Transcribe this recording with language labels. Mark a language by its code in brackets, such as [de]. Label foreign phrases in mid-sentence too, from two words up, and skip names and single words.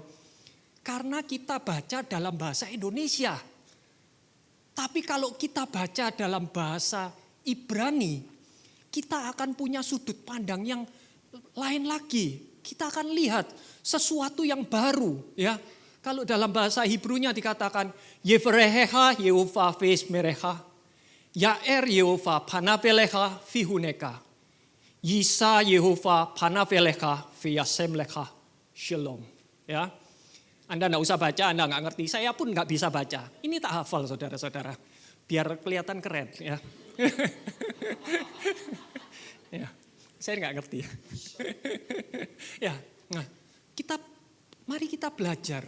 [id] Karena kita baca dalam bahasa Indonesia. Tapi kalau kita baca dalam bahasa Ibrani, kita akan punya sudut pandang yang lain lagi. Kita akan lihat sesuatu yang baru, ya. Kalau dalam bahasa Hebrunya dikatakan [he] יברכך יהוה וישמרך יאר יהוה פניו אליך ויחנך ישא יהוה פניו אליך וישם לך שלום, ya. [id] Anda enggak usah baca, Anda enggak ngerti, saya pun enggak bisa baca. Ini tak hafal saudara-saudara, biar kelihatan keren, ya. Ya, saya enggak ngerti. Ya, nah, mari kita belajar.